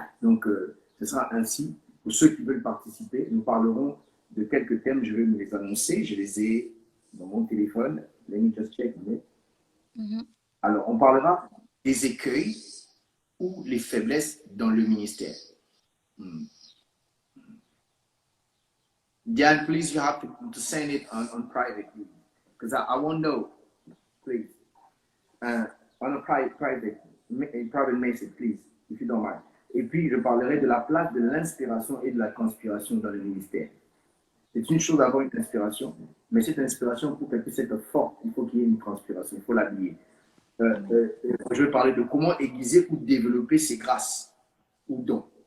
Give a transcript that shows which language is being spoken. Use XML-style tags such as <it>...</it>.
<fr>Donc, ce sera ainsi. Pour ceux qui veulent participer, nous parlerons de quelques thèmes. Je vais vous les annoncer. Je les ai dans mon téléphone.</fr> <en>Let me just check.</en> <fr>Alors, on parlera des écueils ou les faiblesses dans le ministère.</fr> <en>Diane, please, you have to send it on private, because I won't know. Please, on a private message, please, if you don't mind.</en> <fr>Et puis, je parlerai de la place de l'inspiration et de la conspiration dans le ministère. C'est une chose d'avoir une inspiration, mais cette inspiration, pour qu'elle puisse être forte, il faut qu'il y ait une transpiration, il faut l'habiller. Je vais parler de comment aiguiser ou développer ses grâces ou dons.</fr>